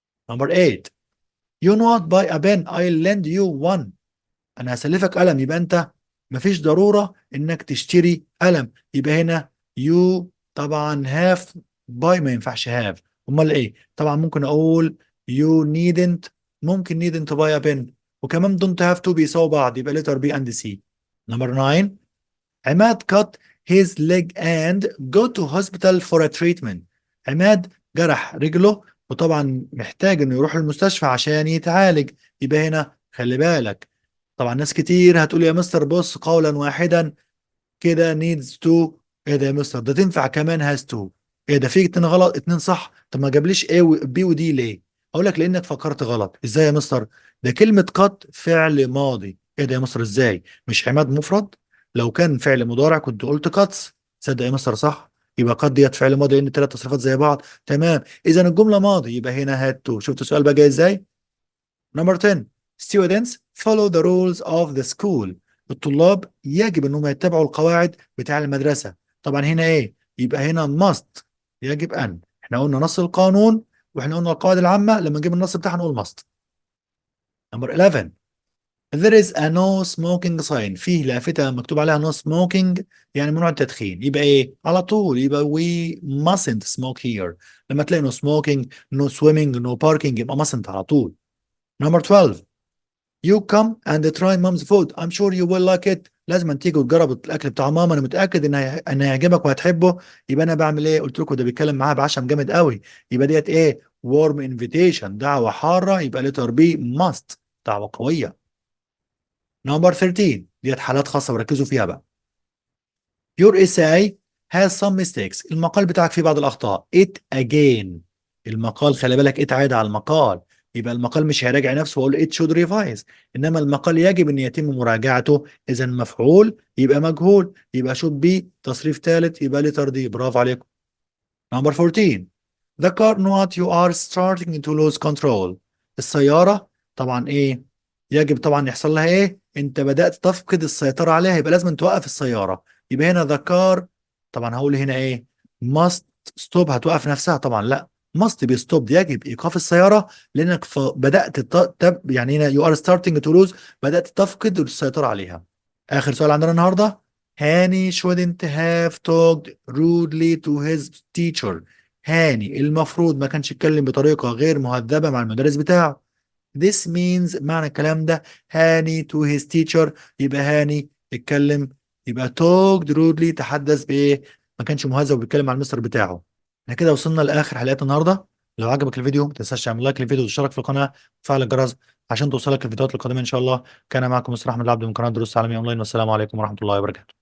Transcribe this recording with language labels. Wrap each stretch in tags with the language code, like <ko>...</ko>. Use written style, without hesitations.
<ar>نمبر 8</ar> <en>you not buy a pen I'll lend you one،</en> <ar>انا هسلفك قلم، يبقى انت مفيش ضرورة انك تشتري قلم، يبقى هنا you طبعا have buy ما ينفعش have، امال ايه طبعا ممكن اقول you needn't، ممكن needn't buy a pen، وكمان don't have to بيساوي بعض، يبقى</ar> <en>letter B and C. Number 9 Imad cut his leg and go to hospital for a treatment،</en> <ar>عماد جرح رجله وطبعا محتاج انه يروح المستشفى عشان يتعالج. يبقى هنا خلي بالك، طبعا ناس كتير هتقول يا مستر بص قولا واحدا كده needs to. ايه ده يا مستر، ده تنفع كمان has to. ايه ده في اتنين غلط اتنين صح، طب ما جابليش ايه بي ودي ليه؟ اقول لك لانك فكرت غلط. ازاي يا مستر؟ ده كلمة قط فعل ماضي. ايه ده يا مستر ازاي؟ مش عماد مفرد؟ لو كان فعل مضارع كنت قلت قطس. تصدق يا مستر صح، يبقى قد ديت فعل ماضي لان الثلاث تصريفات زي بعض. تمام، اذا الجملة ماضي يبقى هنا had to. شفت السؤال بقى جاي ازاي؟ Number 10.</ar> <en>Students follow the rules of the school.</en> <ar>الطلاب يجب انهم يتبعوا القواعد بتاع المدرسة. طبعا هنا ايه؟ يبقى هنا must، يجب ان. احنا قلنا نص القانون واحنا قلنا القواعد العامة، لما نجيب النص بتاعها نقول must. Number 11.</ar> <en>There is a no smoking sign.</en> <ar>فيه لافتة مكتوب عليها no smoking، يعني ممنوع التدخين. يبقى ايه؟ على طول يبقى</ar> <en>we mustn't smoke here.</en> <ar>لما تلاقي no smoking no swimming no parking يبقى mustn't على طول. Number 12.</ar> <en>You come and try mom's food. I'm sure you will like it.</en> <ar>لازم تيجي وتجرب الاكل بتاع ماما، انا متاكد ان هيعجبك وهتحبه. يبقى انا بعمل ايه؟ قلت لكم ده بيتكلم معاها بعشم جامد قوي. يبقى ديت ايه؟ warm invitation، دعوه حاره. يبقى letter B must، دعوه قويه. Number 13 ديت حالات خاصه وركزوا فيها بقى.</ar> <en>Your essay has some mistakes.</en> <ar>المقال بتاعك فيه بعض الأخطاء.</ar> <en>It again.</en> <ar>المقال خلي بالك it عايد على المقال. يبقى المقال مش هيراجع نفسه وأقول it should revise، إنما المقال يجب أن يتم مراجعته. إذا مفعول يبقى مجهول، يبقى should be تصريف ثالث، يبقى letter D. برافو عليكم. Number 14.</ar> <en>The car not you are starting to lose control.</en> <ar>السيارة طبعا ايه؟ يجب طبعا يحصل لها ايه؟ انت بدأت تفقد السيطرة عليها، يبقى لازم توقف السيارة. يبقى هنا the car، طبعا هقول هنا ايه؟</ar> <en>must stop.</en> <ar>هتوقف نفسها؟ طبعا لا،</ar> <en>must be stopped،</en> <ar>يجب ايقاف السيارة لانك بدأت يعني هنا</ar> <en>you are starting to lose،</en> <ar>بدأت تفقد السيطرة عليها. آخر سؤال عندنا النهاردة.</ar> <en>Hani shouldn't have talked rudely to his teacher.</en> <ar>هاني المفروض ما كانش يتكلم بطريقة غير مهذبة مع المدرس بتاعه. This means، معنى الكلام ده، هاني to his teacher، يبقى هاني اتكلم، يبقى</ar> <en>talked rudely</en> <ar>تحدث بإيه؟ ما كانش مهذب وبيتكلم مع المستر بتاعه. احنا كده وصلنا لآخر حلقات النهاردة. لو عجبك الفيديو ما تنساش تعمل لايك للفيديو وتشترك في القناة وتفعل الجرس عشان توصلك الفيديوهات القادمة إن شاء الله. كان معكم مستر أحمد العبد من قناة دروس عالمية أونلاين، والسلام عليكم ورحمة الله وبركاته.</ar>